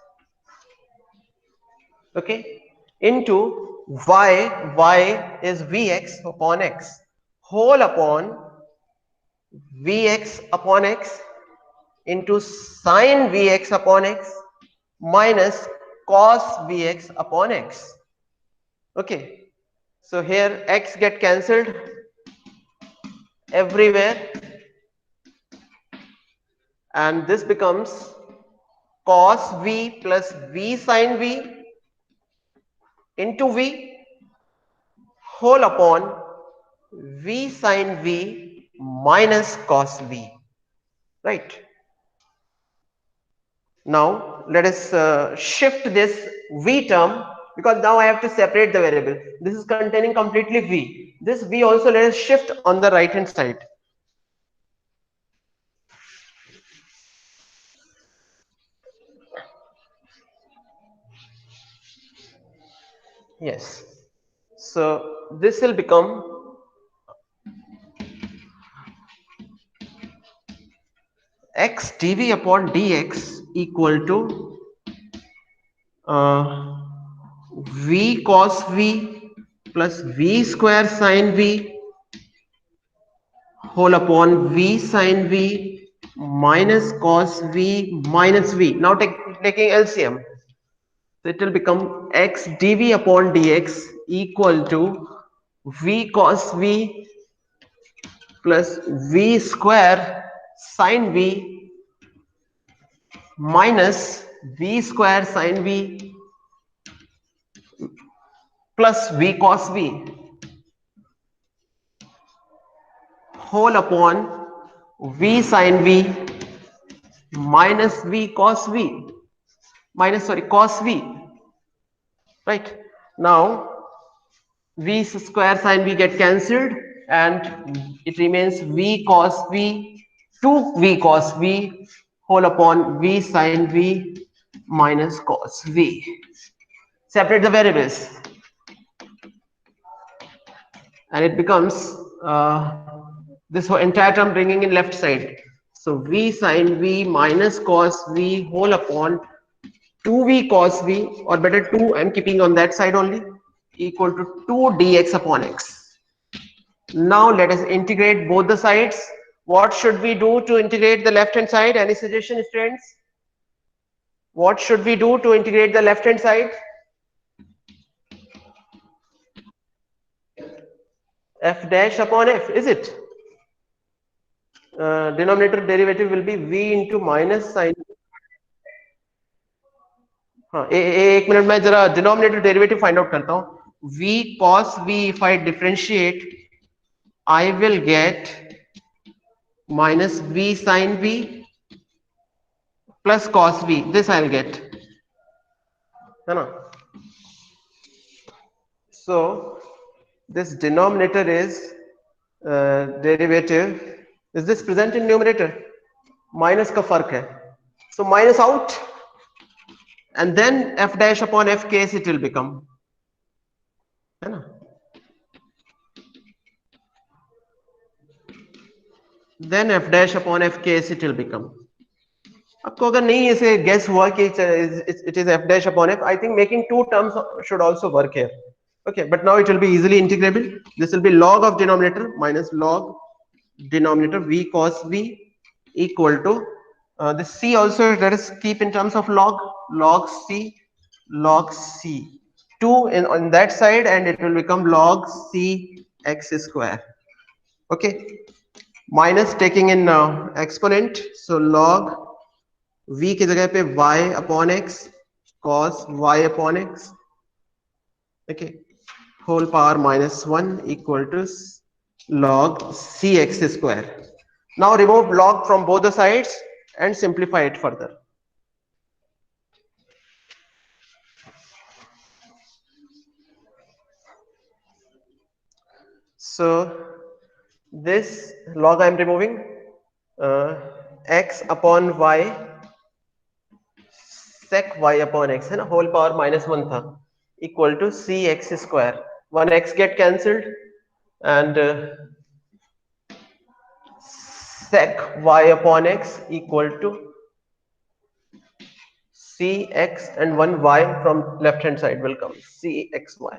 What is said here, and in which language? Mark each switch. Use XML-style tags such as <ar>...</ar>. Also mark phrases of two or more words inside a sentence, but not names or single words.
<en>okay, into y is vx upon x whole upon vx upon x into sin vx upon x minus cos vx upon x. Okay, so here x get cancelled everywhere, and this becomes cos v plus v sin v into v whole upon v sin v minus cos v. Right. Now let us shift this v term, because now I have to separate the variable. This is containing completely v. This v also let us shift on the right hand side. Yes. So this will become x dv upon dx equal to v cos v plus v square sin v whole upon v sin v minus cos v minus v. Now taking LCM, so it will become x dv upon dx equal to v cos v plus v square sin v minus v square sin v plus v cos v whole upon v sin v minus v cos v, minus, sorry, cos v, right? Now v square sin v get cancelled and it remains v cos v, 2v cos v whole upon v sin v minus cos v. Separate the variables and it becomes this whole entire term bringing in left side. So v sin v minus cos v whole upon 2v cos v, or better 2 I'm keeping on that side only, equal to 2 dx upon x. Now let us integrate both the sides. What should we do to integrate the left hand side? Any suggestion, students? What should we do to integrate the left hand side? F dash upon f, is it? Denominator derivative will be v into minus sin.</en> <hi>हाँ एक मिनट में जरा</hi> <en>denominator derivative find out</en> <hi>करता हूँ.</hi> <en>v cos v, if I differentiate, I will get minus v sin v plus cos v. This I'll get,</en> <hi>है ना?</hi> <en>So this denominator is derivative. Is this present in numerator?</en> <hi>Minus का फर्क है.</hi> <en>So minus out, and then f dash upon f case it will become,</en> <hi>है ना?</hi> <en>Then f dash upon f case it will become.</en> <hi>आपको अगर नहीं ऐसे guess हुआ कि</hi> <en>it is f dash upon f, I think making two terms should also work here. Okay, but now it will be easily integrable. This will be log of denominator minus log denominator v cos v equal to the c also let us keep in terms of log c 2 in on that side, and it will become log c x square. Okay, minus taking in exponent, so log v</en> <hi>की जगह पे</hi> <en>y upon x cos y upon x, okay, whole power minus 1 equal to log cx square. Now remove log from both the sides and simplify it further. So this log I am removing, x upon y sec y upon x</en> <hi>है ना,</hi> <en>whole power minus 1 था, equal to cx square. One x get cancelled and sec y upon x equal to cx, and one y from left hand side will come cxy.</en>